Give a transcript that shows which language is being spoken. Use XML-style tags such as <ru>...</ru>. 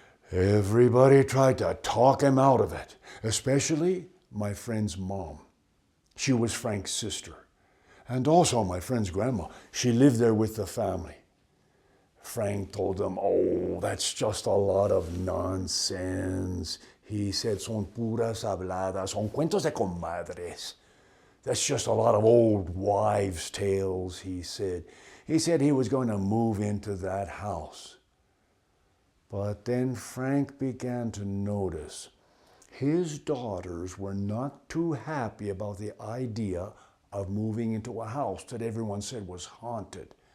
<en>Everybody tried to talk him out of it, especially my friend's mom. She was Frank's sister. And also my friend's grandma. She lived there with the family. Frank told them, oh, that's just a lot of nonsense. He said,</en> <es>son puras habladas, son cuentos de comadres.</es> <en>That's just a lot of old wives' tales, he said. He said he was going to move into that house. But then Frank began to notice his daughters were not too happy about the idea of moving into a house that everyone said was haunted.</en>